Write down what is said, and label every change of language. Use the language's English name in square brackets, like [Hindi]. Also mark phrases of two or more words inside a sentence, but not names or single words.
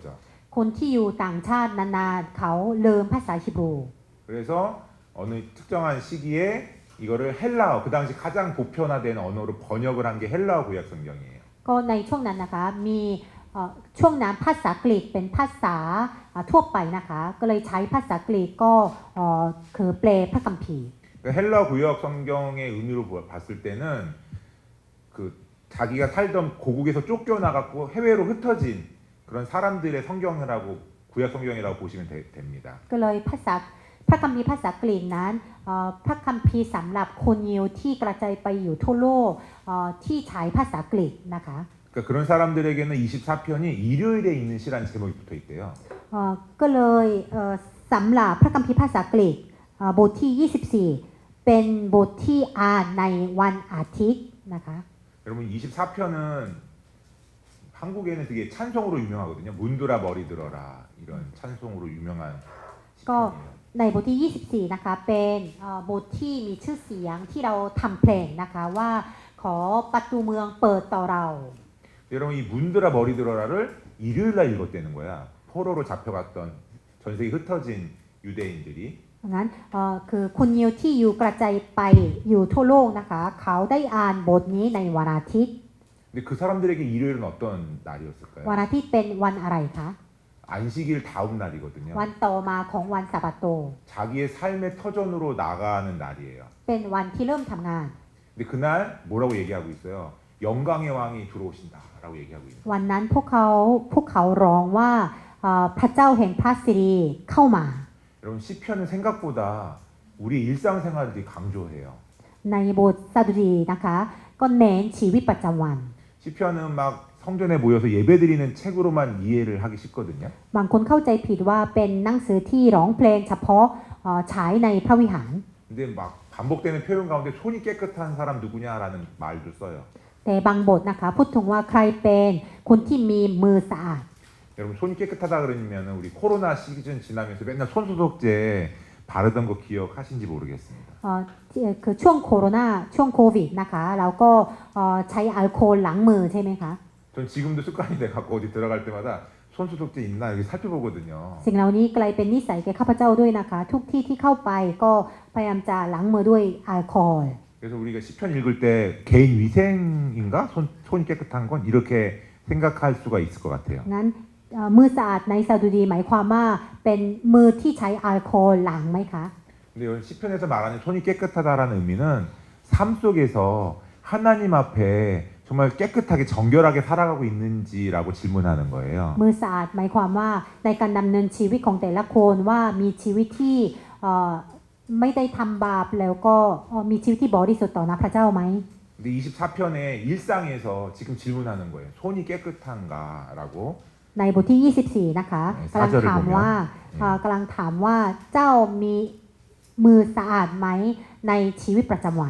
[Thai] คนที่อยู่ต่างชาตินานๆเขาลืมภาษาฮีบรู [Korean] 그래서 어느 특정한 시기에 이거를 헬라어 그 당시 가장 보편화된 언어로 번역을 한 게 헬라어 구약 성경이에요. [Thai] ก็ในช่วงนั้นนะคะมีช่วงนั้นภาษากรีกเป็นภาษาทั่วไปนะคะก็เลยใช้ภาษากรีกก็คือแปลพระคัมภีร์ [Korean] 그러니까 헬라어 구약 성경의 의미로 봤을 때는 그 자기가 살던 고국에서 쫓겨나갖고 해외로 흩어진 그런 사람들의 성경이라고 구약 성경이라고 보시면 됩니다. [Thai] ก็เลยพระคัมภีร์ภาษากรีกนั้นพระคัมภีร์สำหรับคนยิวที่กระจายไปอยู่ทั่วโลกที่ใช้ภาษากรีกนะคะ [Korean] 그러니까 그런 사람들에게는 24편이 일요일에 있는 시라는 제목이 붙어 있대요. [Thai] ก็เลยสำหรับพระคัมภีร์ภาษากรีกบทที่ 24 เป็นบทที่อ่านในวันอาทิตย์นะคะ [Korean] 여러분 24편은 한국에는 되게 찬송으로 유명하거든요. 문드라 머리 들어라 이런 찬송으로 유명한 시편이에요. [Thai] ในบทที่ 24 นะคะเป็นบทที่มีชื่อเสียงที่เราทำเพลงนะคะว่าขอประตูเมืองเปิดต่อเรา [Korean] 여러분 이 문드라 머리 들어라를 일요일 날 읽었다는 거야. 포로로 잡혀갔던 전 세계 흩어진 유대인들이. [Thai] งั้นคือคุณยิวที่อยู่กระจายไปอยู่ทั่วโลกนะคะเขาได้อ่านบทนี้ในวันอาทิตย์ [Korean] 근데 그 사람들에게 일요일은 어떤 날이었을까요? [Thai] วันอาทิตย์เป็นวันอะไรคะ [Korean] 안식일 다음 날이거든요. [Thai] วันต่อมาของวันสัปโต [Korean] 자기의 삶의 터전으로 나가는 날이에요. [Thai] เป็นวันที่เริ่มทำงาน [Korean] 근데 그날 뭐라고 얘기하고 있어요? 영광의 왕이 들어오신다라고 얘기하고 있는. [Thai] วันนั้นพวกเขาร้องว่าพระเจ้าแห่งพระสิริเข้ามา [Korean] 여러분 시편은 생각보다 우리 일상생활을 강조해요. [Thai] ในบทสดุดีนะคะก็เน้นชีวิตประจำวัน [Korean] 시편은 막 성전에 모여서 예배드리는 책으로만 이해를 하기 쉽거든요. [Thai] บางคนเข้าใจผิดว่าเป็นหนังสือที่ร้องเพลงเฉพาะฉายในพระวิหาร [Korean] 근데 막 반복되는 표현 가운데 손이 깨끗한 사람 누구냐라는 말도 써요. [Thai] แต่บางบทนะคะพูดถึงว่าใครเป็นคนที่มีมือสะอาด [Korean] 여러분 손이 깨끗하다 그러면 우리 코로나 시즌 지나면서 맨날 손소독제 바르던 거 기억하신지 모르겠습니다. [Thai] คือช่วงโควิดนะคะเราก็ใช้แอลกอฮอล์ล้างมือใช่ไหมคะ [Korean] 전 지금도 습관이 돼 갖고 어디 들어갈 때마다 손소독제 있나 여기 살펴보거든요. [Thai] สิ่งเหล่านี้กลายเป็นนิสัยแก่ข้าพเจ้าด้วยนะคะทุกที่ที่เข้าไปก็พยายามจะล้างมือด้วยแอลกอฮอล์ [Korean] 그래서 우리가 시편 읽을 때 개인 위생인가 손이 깨끗한 건 이렇게 생각할 수가 있을 것 같아요. [Thai] งั้นมือสะอาดในสดุดีหมายความว่าเป็นมือที่ใช้แอลกอฮอล์ล้างไหมคะ [Korean] 근데 여기 시편에서 말하는 손이 깨끗하다라는 의미는 삶 속에서 하나님 앞에 정말 깨끗하게 정결하게 살아가고 있는지라고 질문하는 거예요. [Thai] มือสะอาดหมายความว่าในการดำเนินชีวิตของแต่ละคนว่ามีชีวิตที่ไม่ได้ทำบาปแล้วก็มีชีวิตที่บริสุทธิ์ต่อหน้าพระเจ้าไหม [Korean] 근데 24편의 일상에서 지금 질문하는 거예요. 손이 깨끗한가라고. [Thai] ในบทที่ 24 นะคะกำลังถามว่าเจ้ามีมือสะอาดไหมในชีวิตประจำวัน